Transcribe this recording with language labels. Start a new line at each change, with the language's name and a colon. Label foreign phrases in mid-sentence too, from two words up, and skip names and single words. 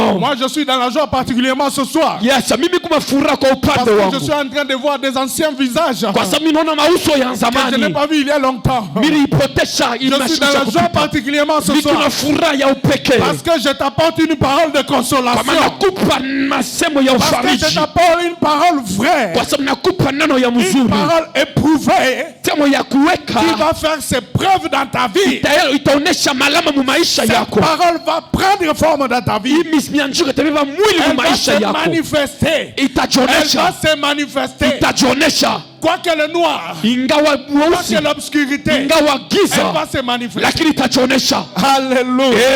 French: Moi je suis dans la joie particulièrement ce soir.
Swahili: Yes, mimi kuna furaha kwa upande
French: Parce que
Swahili: wangu.
French: je suis en train de voir des anciens visages
Swahili: Kwa sababu ninaona mauso ya
French: que je
Swahili: zamani.
French: n'ai pas vu il y a longtemps.
Swahili: Nilipotesha
French: Je suis dans la joie particulièrement ce soir.
Swahili: Kuna furaha ya upekee.
French: Parce que je t'apporte une parole de consolation.
Swahili: Kwa nakupa masemo ya
French: Parce que
Swahili: ufariji.
French: je t'apporte une parole vraie.
Swahili: Kwa sababu nakupa neno ya
French: Une
Swahili: mzuri.
French: parole éprouvée.
Swahili: Semo ya kuweka.
French: Qui va faire ses preuves dans ta vie.
Swahili: Itaonesha malama mu maisha
French: Cette
Swahili: yako.
French: parole va prendre forme dans ta vie. Elle Elle va se manifester. Elle va se manifester. Quoi que le noir, quoi que l'obscurité, elle va se manifester. Alléluia.